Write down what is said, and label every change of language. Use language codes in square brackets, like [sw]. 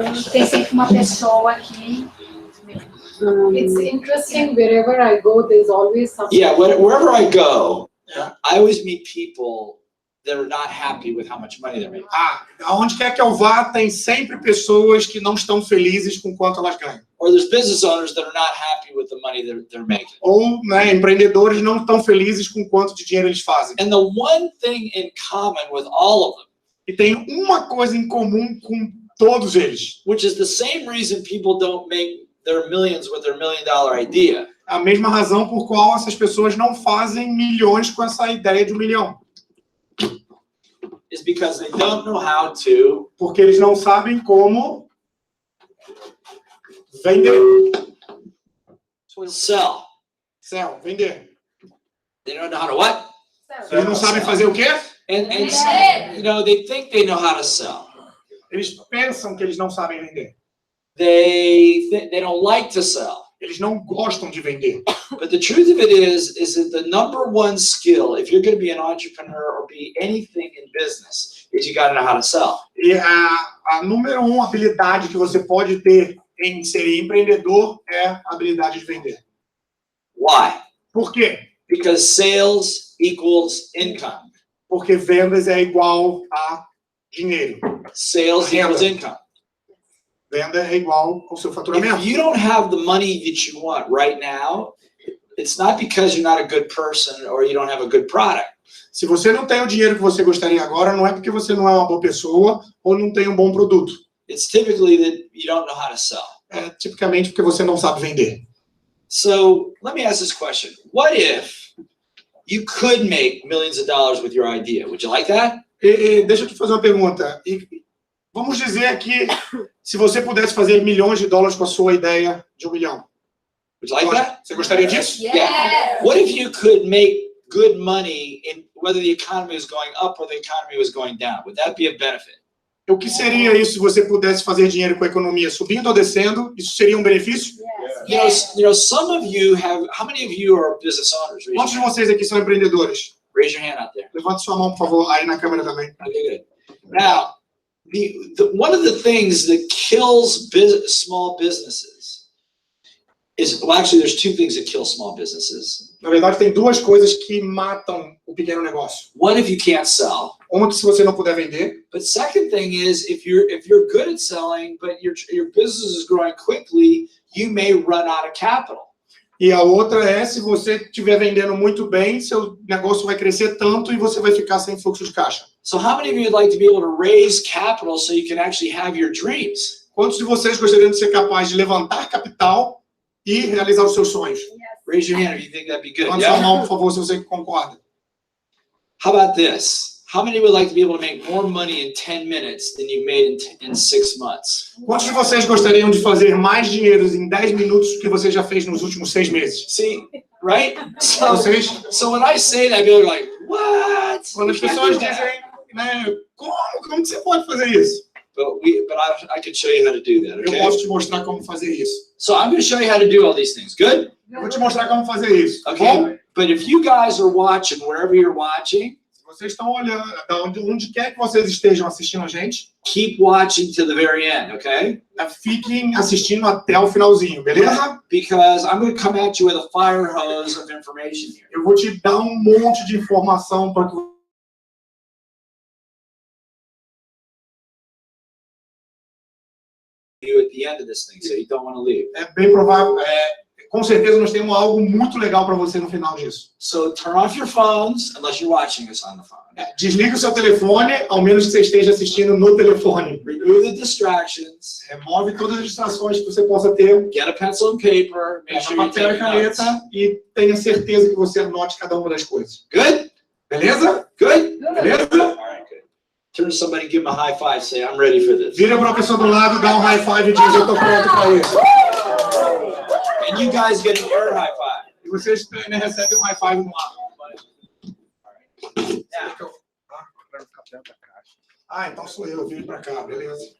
[pt] Tem sempre uma pessoa aqui. [en] It's interesting. Wherever I go, there's always something. Yeah, wherever I go, I always meet people that are not happy with how much money they're making. [pt] Aonde quer que eu vá, tem sempre pessoas que não estão felizes com quanto elas ganham. [en] Or there's business owners that are not happy with the money they're making. [pt] Ou, né, empreendedores não estão felizes com quanto de dinheiro eles fazem. [en] And the one thing in common with all of them, [pt] E tem uma coisa em comum com todos eles. [en] which is the same reason people don't make their millions with their $1 million idea. [pt] A mesma razão por qual essas pessoas não fazem milhões com essa ideia de $1 milhão. [en] Is because they don't know how to [pt] Porque eles não sabem como vender. [en] sell. [pt] Vender. [en] They don't know how to what? [pt] Eles não sabem fazer o quê? [en] And you know, they think they know how to sell. [pt] Eles pensam que eles não sabem vender. [en] they don't like to sell. [pt] Eles não gostam de vender. [en] But the truth of it is that the number one skill, if you're going to be an entrepreneur or be anything in business, is you got to know how to sell. [pt] E a número 1 habilidade que você pode ter em ser empreendedor é a habilidade de vender. [en] Why? [pt] Por quê? [en] Because sales equals income. [pt] Porque vendas é igual a dinheiro. [en] Sales equals income. [pt] Venda é igual ao seu faturamento. [en] If you don't have the money that you want right now, it's not because you're not a good person or you don't have a good product. [pt] Se você não tem o dinheiro que você gostaria agora, não é porque você não é uma boa pessoa ou não tem um bom produto. [en] It's typically that you don't know how to sell. [pt] É tipicamente porque você não sabe vender. [en] So let me ask this question. What if you could make millions of dollars with your idea? Would you like that? [pt] Deixa eu te fazer uma pergunta. Vamos dizer que se você pudesse fazer milhões de dólares com a sua ideia de 1 milhão. [en] Would you like that? [pt] Você gostaria disso? [en] Yeah. What if you could make good money in whether the economy was going up or the economy was going down? Would that be a benefit? [pt] O que seria isso se você pudesse fazer dinheiro com a economia subindo ou descendo? Isso seria um benefício? [en] You know, some of you have. How many of you are business owners? [pt] Quantos de vocês aqui são empreendedores? [en] Raise your hand out there. [pt] Levante sua mão, por favor, aí na câmera também. [en] Okay, good. Now, one of the things that kills small businesses is, well, actually, there's two things that kill small businesses. [pt] Na verdade, tem duas coisas que matam o pequeno negócio. [en] One, if you can't sell. [pt] Uma que se você não puder vender. [en] But second thing is, if you're good at selling, but your business is growing quickly, you may run out of capital. [pt] E a outra é, se você estiver vendendo muito bem, seu negócio vai crescer tanto e você vai ficar sem fluxo de caixa. [en] So how many of you would like to be able to raise capital so you can actually have your dreams? [pt] Quantos de vocês gostariam de ser capaz de levantar capital e realizar os seus sonhos? [en] Raise your hand if you think that'd be good. [pt] Levante sua mão, por favor, se você concorda. [en] How about this? How many would like to be able to make more money in 10 minutes than you made in 6 months? [pt] Quantos de vocês gostariam de fazer mais dinheiro em 10 minutos do que você já fez nos últimos 6 meses? [en] See, right? So when I say that, people are like, what? [pt] Quando as pessoas dizem, né, como que você pode fazer isso? [en] But I can show you how to do that, [pt] Eu [en] okay? [pt] posso te mostrar como fazer isso. [en] So I'm going to show you how to do all these things. Good? [pt] Eu vou te mostrar como fazer isso. [en] Okay. [pt] Bom? [en] But if you guys are watching, wherever you're watching, [pt] Vocês estão olhando, onde quer que vocês estejam assistindo a gente, [en] keep watching to the very end, okay? [pt] fiquem assistindo até o finalzinho, beleza? [en] Because I'm going to come at you with a fire hose of information here. [pt] Eu vou te dar um monte de informação para que [en] You at the end of this thing, so you don't want to leave. [pt] é bem provável, com certeza nós temos algo muito legal para você no final disso. [en] So turn off your phones unless you're watching us on the phone. [pt] Desligue o seu telefone, ao menos que você esteja assistindo no telefone. [en] Remove the distractions. [pt] Remove todas as distrações que você possa ter. [en] Get a pencil and paper. Make [pt] Pega [en] sure you [pt] papel e [en] take notes. [pt] caneta e tenha certeza que você anote cada uma das coisas. [en] Good? [pt] Beleza? [en] Good? [pt] Beleza? [en] All right, good. Turn to somebody, give them a high five, say, I'm ready for this. [pt] Vira para a pessoa do lado, dá um high five e diz, eu estou pronto para isso. [en] And you guys get an air high five. [pt] E vocês recebem um high five no ar. Então sou eu, vim para cá, beleza?